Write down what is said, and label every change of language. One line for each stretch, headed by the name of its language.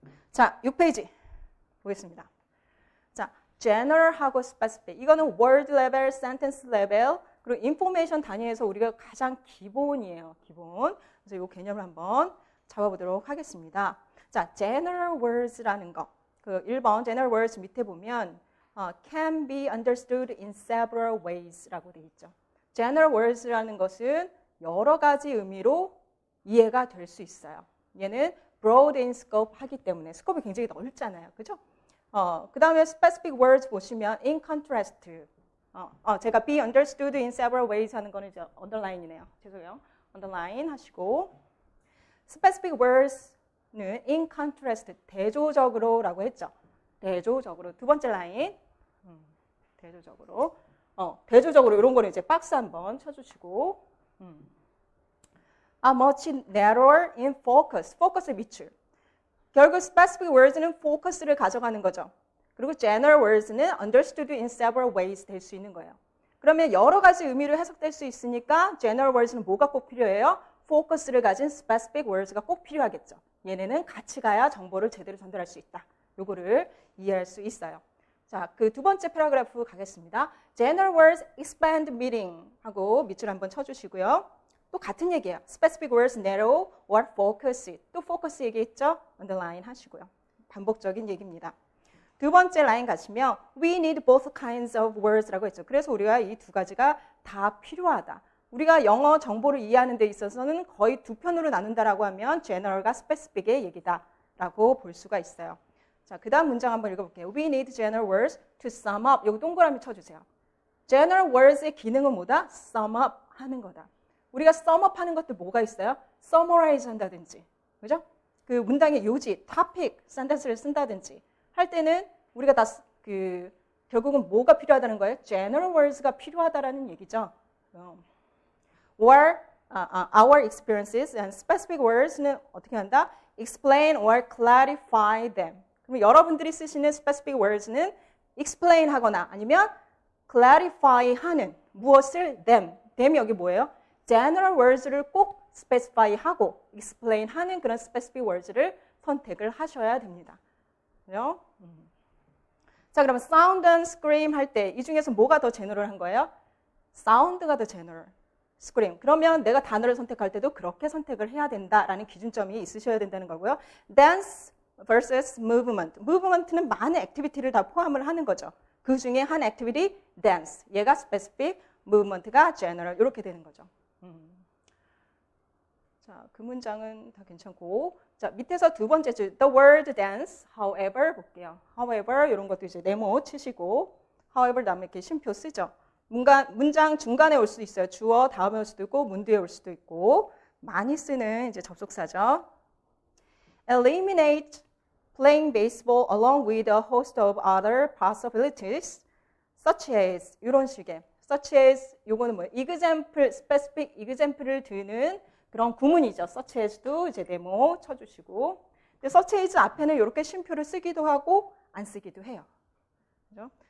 Korean: 자, 6페이지 보겠습니다. 자, general하고 specific. 이거는 word level, sentence level, 그리고 information 단위에서 우리가 가장 기본이에요. 기본. 그래서 이 개념을 한번 잡아보도록 하겠습니다. 자, general words라는 거. 그 1번 general words 밑에 보면
English: can be understood in several ways
Korean: 라고 되어 있죠. general words라는 것은 여러 가지 의미로 이해가 될 수 있어요. 얘는
English: broad in scope
Korean: 하기 때문에 스코프이 굉장히 넓잖아요. 그죠? 그 다음에 specific words 보시면 in contrast. 제가
English: be understood in several ways
Korean: 하는 거는 이제 underline이네요. 죄송해요. underline 하시고 specific words는 in contrast, 대조적으로라고 했죠. 대조적으로. 두 번째 라인. 대조적으로. 대조적으로 이런 거는 이제 박스 한번 쳐주시고
English: much narrower in focus.
Korean: focus의 밑줄. 결국 specific words는 focus를 가져가는 거죠. 그리고 general words는
English: understood in several ways
Korean: 될 수 있는 거예요. 그러면 여러 가지 의미로 해석될 수 있으니까 general words는 뭐가 꼭 필요해요? focus를 가진 specific words가 꼭 필요하겠죠. 얘네는 같이 가야 정보를 제대로 전달할 수 있다. 요거를 이해할 수 있어요. 자, 그 두 번째 패러그래프 가겠습니다.
English: general words expand meaning
Korean: 하고 밑줄 한번 쳐주시고요. 또 같은 얘기예요.
English: specific words narrow or focus.
Korean: 또 focus 얘기했죠? underline 하시고요. 반복적인 얘기입니다. 두 번째 라인 가시면
English: we need both kinds of words
Korean: 라고 했죠. 그래서 우리가 이 두 가지가 다 필요하다. 우리가 영어 정보를 이해하는 데 있어서는 거의 두 편으로 나눈다라고 하면 general과 specific의 얘기다라고 볼 수가 있어요. 자, 그 다음 문장 한번 읽어볼게요.
English: We need general words to sum up.
Korean: 여기 동그라미 쳐주세요. general words의 기능은 뭐다? sum up 하는 거다. 우리가 sum up 하는 것도 뭐가 있어요? summarize 한다든지, 그죠? 그 문장의 요지, topic, sentence를 쓴다든지 할 때는 우리가 다 결국은 뭐가 필요하다는 거예요? general words가 필요하다라는 얘기죠.
English: Or our experiences and specific words
Korean: 는 어떻게 한다?
English: Explain or clarify them.
Korean: 그럼 여러분들이 쓰시는 specific words는 explain 하거나 아니면 clarify 하는 무엇을 them. them이 여기 뭐예요? general words를 꼭 specify 하고 explain 하는 그런 specific words를 선택을 하셔야 됩니다. 그죠? 자, 그러면 sound and scream 할 때 이 중에서 뭐가 더 제너럴한 거예요? sound가 더 제너럴.
English: scream.
Korean: 그러면 내가 단어를 선택할 때도 그렇게 선택을 해야 된다라는 기준점이 있으셔야 된다는 거고요.
English: dance versus movement.
Korean: movement는 많은 액티비티를 다 포함을 하는 거죠. 그 중에 한 액티비티 dance. 얘가 specific, movement가 general. 이렇게 되는 거죠. 자, 그 문장은 다 괜찮고. 자, 밑에서 두 번째 줄
English: the word dance, however
Korean: 볼게요. however 이런 것도 이제 네모 치시고 however 다음에 이렇게 쉼표 쓰죠. 문장 중간에 올 수도 있어요. 주어 다음에 올 수도 있고 문 뒤에 올 수도 있고 많이 쓰는 이제 접속사죠. eliminate
English: playing baseball along with a host of other possibilities, such as
Korean: 이런 식의
English: such as
Korean: 요거는 뭐예요? example, specific example을 드는 그런 구문이죠. such as도 이제 네모 쳐주시고, 근데 such as 앞에는 이렇게 쉼표를 쓰기도 하고 안 쓰기도 해요. 그죠?